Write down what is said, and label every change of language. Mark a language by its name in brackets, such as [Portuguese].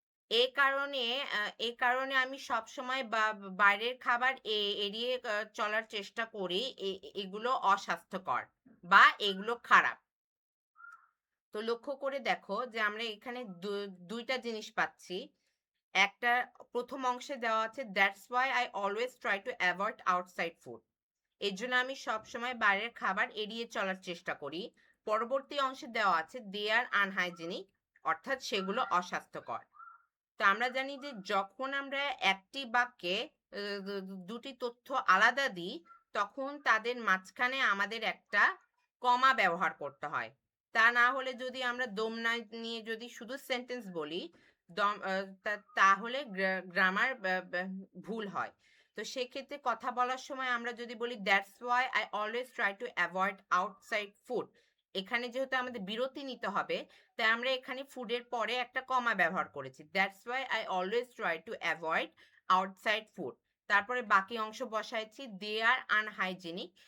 [Bangla] এই কারণে আমি সবসময় বাইরের খাবার এড়িয়ে চলার চেষ্টা করি। এগুলো অস্বাস্থ্যকর বা এগুলো খারাপ। তো লক্ষ্য করে দেখো যে আমরা এখানে ২ টা জিনিস পাচ্ছি। একটা ১ম অংশে দেওয়া আছে, [English] "That's why I always try to avoid outside food." [Bangla] এজন্য আমি সবসময় বাইরের খাবার এড়িয়ে চলার চেষ্টা করি। পরবর্তী অংশে দেওয়া আছে, [English] "They are unhygienic." [Bangla] অর্থাৎ সেগুলো অস্বাস্থ্যকর। তো আমরা জানি যে যখন আমরা একটি বাক্যে আ দু দু ২ টি তথ্য আলাদা দিই, তখন তাদের মাঝখানে আমাদের একটা কমা ব্যবহার করতে হয়। তা না হলে যদি আমরা দম না নিয়ে যদি শুধু সেন্টেন্স বলি, দম আ তা তাহলে গ্রামার ভুল হয়। তো সেক্ষেত্রে কথা বলার সময় আমরা যদি বলি, [English] "That's why I always try to avoid outside food." [Bangla] এখানে যেহেতু আমাদের বিরতি নিতে হবে, তাই আমরা এখানে ফুডের পরে একটা কমা ব্যবহার করেছি। [English] That's why I always try to avoid outside food. [Bangla] তারপরে বাকি অংশ বসাইছি, [English] they are unhygienic.